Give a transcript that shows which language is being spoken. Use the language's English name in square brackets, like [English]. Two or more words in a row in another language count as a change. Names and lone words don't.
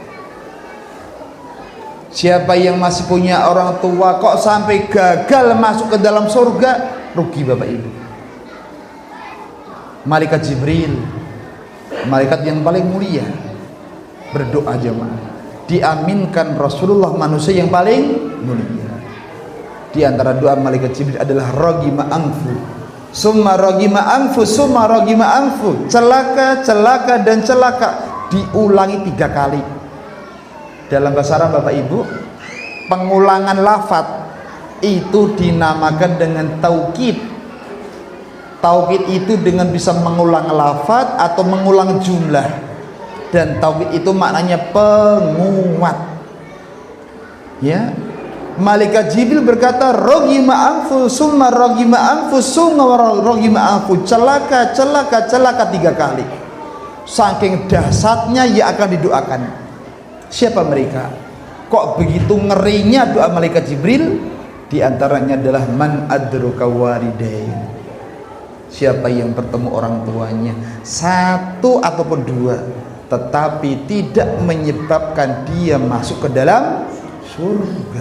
[Indonesian] Siapa yang masih punya orang tua kok sampai gagal masuk ke dalam surga, rugi Bapak Ibu. Malaikat Jibril, malaikat yang paling mulia, berdoa jemaah, diaminkan Rasulullah manusia yang paling mulia. Di antara doa malaikat Jibril adalah [Arabic] رغم أنف ثم رغم أنف ثم رغم أنف, [Indonesian] celaka, celaka dan celaka, diulangi 3 kali. Dalam bahasa Arab Bapak Ibu, pengulangan lafaz itu dinamakan dengan taukid. Taukid itu dengan bisa mengulang lafaz atau mengulang jumlah, dan taukid itu maknanya penguat. Ya, Malaikat Jibril berkata, [Arabic] رغم أنف ثم رغم أنف ثم رغم أنف, [Indonesian] celaka celaka celaka 3 kali. Saking dahsyatnya ia akan didoakan. Siapa mereka? Kok begitu ngerinya doa Malaikat Jibril? Di antaranya adalah [Arabic] من أدرك والدين, [Indonesian] siapa yang bertemu orang tuanya 1 ataupun 2 tetapi tidak menyebabkan dia masuk ke dalam surga.